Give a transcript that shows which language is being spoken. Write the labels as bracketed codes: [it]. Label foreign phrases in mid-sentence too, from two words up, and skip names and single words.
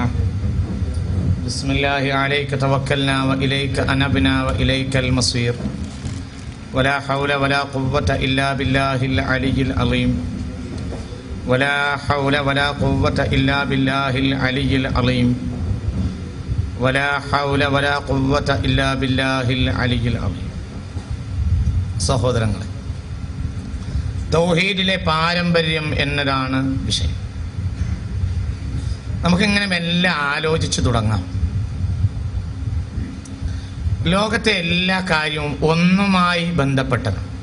[ar] بسم الله عليك توكلنا وإليك أنبنا وإليك المصير. ولا حول ولا قوة إلا بالله العلي العظيم. ولا حول ولا قوة إلا بالله العلي العظيم. ولا حول ولا قوة إلا بالله العلي العظيم. [ml] സഹോദരങ്ങളെ, തൗഹീദിലെ പാരമ്പര്യം എന്നതാണ് വിഷയം. നമുക്കിങ്ങനെ മെല്ലെ ആലോചിച്ചു തുടങ്ങാം. ലോകത്തെ എല്ലാ കാര്യവും ഒന്നുമായി ബന്ധപ്പെട്ടതാണ്.